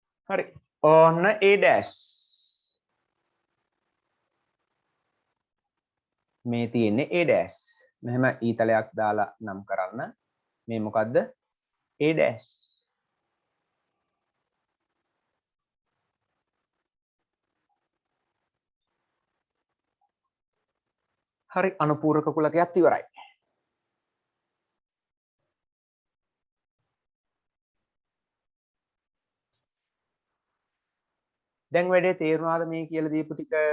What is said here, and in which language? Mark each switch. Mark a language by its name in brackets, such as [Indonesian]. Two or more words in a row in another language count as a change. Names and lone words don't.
[Sinhala] හරි. ඔන්න A dash. මේ තියෙන්නේ A dash. මෙහෙම ඊතලයක් දාලා නම් කරන්න. මේ මොකද්ද? A dash. හරි අනුපූරක කුලකයක් ඉවරයි. දැන් වැඩේ තේරුණාද මේ කියලා දීපු ටික?